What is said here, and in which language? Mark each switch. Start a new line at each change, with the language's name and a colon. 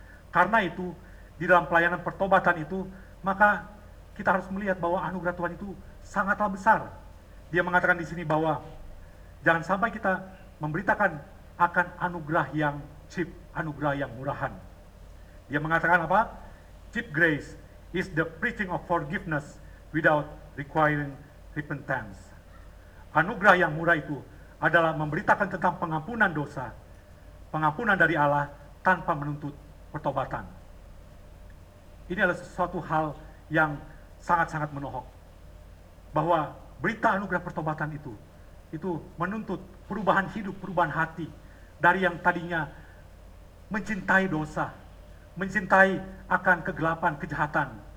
Indonesian: Karena itu, di dalam pelayanan pertobatan itu, maka kita harus melihat bahwa anugerah Tuhan itu sangatlah besar. Dia mengatakan di sini bahwa jangan sampai kita memberitakan akan anugerah yang cheap, anugerah yang murahan. Dia mengatakan apa?
English: Cheap grace is the preaching of forgiveness without requiring repentance.
Indonesian: Anugerah yang murah itu adalah memberitakan tentang pengampunan dosa, pengampunan dari Allah tanpa menuntut pertobatan. Ini adalah sesuatu hal yang sangat-sangat menohok. Bahwa berita anugerah pertobatan itu menuntut perubahan hidup, perubahan hati dari yang tadinya mencintai dosa, mencintai akan kegelapan, kejahatan.